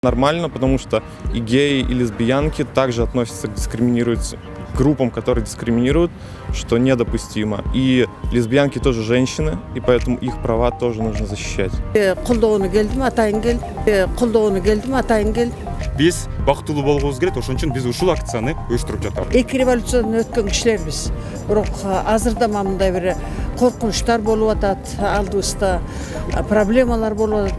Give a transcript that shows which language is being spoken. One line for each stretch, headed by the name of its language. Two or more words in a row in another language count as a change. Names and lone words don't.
Russian: Нормально, потому что и геи, и лесбиянки также относятся к группам, которые дискриминируют, что недопустимо. И лесбиянки тоже женщины, и поэтому их права тоже нужно защищать.
Kyrgyz: Биз бактылуу болбобуз керек, ошон үчүн биз ушул акцияны уюштуруп жатабыз. Эки революциядан өткөн кишилербиз. Бирок азырда мындай бир коркунучтар болуп атат, алдыбызда проблемалар болуп атат.